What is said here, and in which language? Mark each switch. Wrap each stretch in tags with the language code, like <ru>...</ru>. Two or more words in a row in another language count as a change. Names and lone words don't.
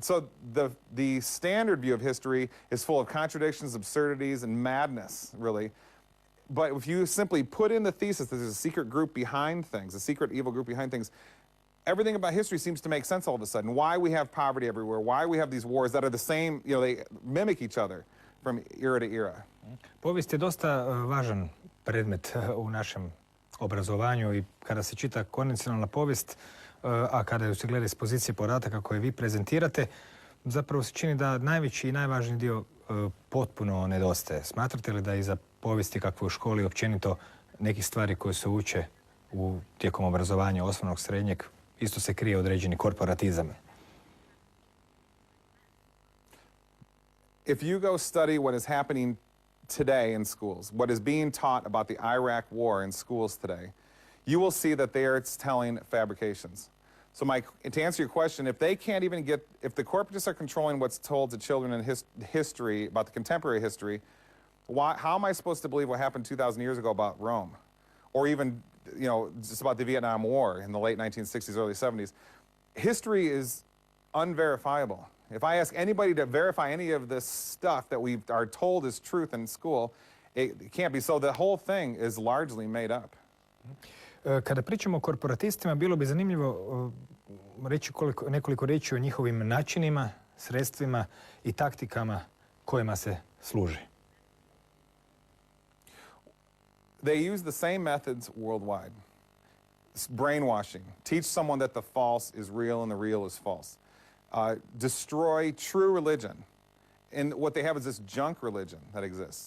<en>So the standard view of history is full of contradictions, absurdities, and madness, really. But if you simply put in the thesis that there's a secret group behind things, a secret evil group behind things, everything about history seems to make sense all of a sudden. Why we have poverty everywhere, why we have these wars that are the same, they mimic each other from era to era.</en> <hr>Povijest je dosta važan predmet u našem obrazovanju I kada se čita konvencionalna povijest, a kada ju se gleda iz pozicije podataka koje vi prezentirate, zapravo se čini da najveći I najvažniji dio potpuno nedostaje. Smatrate li da iza povijesti kakvu u školi općenito nekih stvari koje se uče tijekom obrazovanja osnovnog, srednjeg, isto se krije određeni korporatizam.</hr> <en>If you go study what is happening today in schools, what is being taught about the Iraq war in schools today, you will see that there it's telling fabrications. So to answer your question, if they can't even if the corporatists are controlling what's told to children in history, about the contemporary history, how am I supposed to believe what happened 2,000 years ago about Rome? Or even, just about the Vietnam War in the late 1960s, early 70s. History is unverifiable. If I ask anybody to verify any of this stuff that we are told is truth in school, it can't be. So the whole thing is largely made up.</en> <hr>Kada pričamo o korporatistima, bilo bi zanimljivo reći nekoliko riječi o njihovim načinima, sredstvima i taktikama kojima se služi.</hr> <en>They use the same methods worldwide. Brainwashing. Teach someone that the false is real and the real is false. Destroy true religion. And what they have is this junk religion that exists.</en>